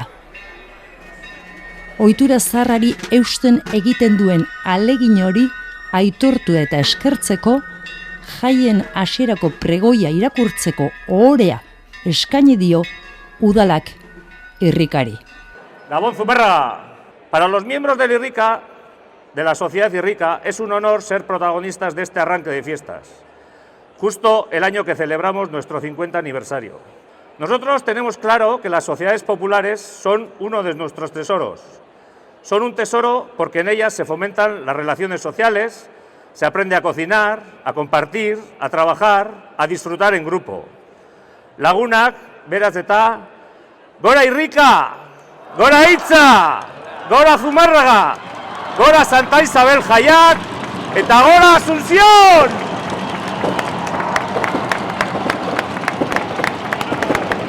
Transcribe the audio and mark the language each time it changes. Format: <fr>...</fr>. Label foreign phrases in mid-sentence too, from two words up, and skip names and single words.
<eu>Ohitura zaharrari eusten egiten duen ahalegin hori aitortu eta eskertzeko, jaien hasierako pregoia irakurtzeko ohorea eskaini dio udalak irrikari. Gabon Zumarraga,</eu> <es>para los miembros del Irrika, de la sociedad Irrika, es un honor ser protagonistas de este arranque de fiestas, justo el año que celebramos nuestro 50 aniversario. Nosotros tenemos claro que las sociedades populares son uno de nuestros tesoros. Son un tesoro porque en ellas se fomentan las relaciones sociales, se aprende a cocinar, a compartir, a trabajar, a disfrutar en grupo.</es> <eu>Lagunak, beraz eta, gora Irrika, gora Itza, gora Zumarraga, gora Santa Isabel jaiak, eta gora Asunción!</eu>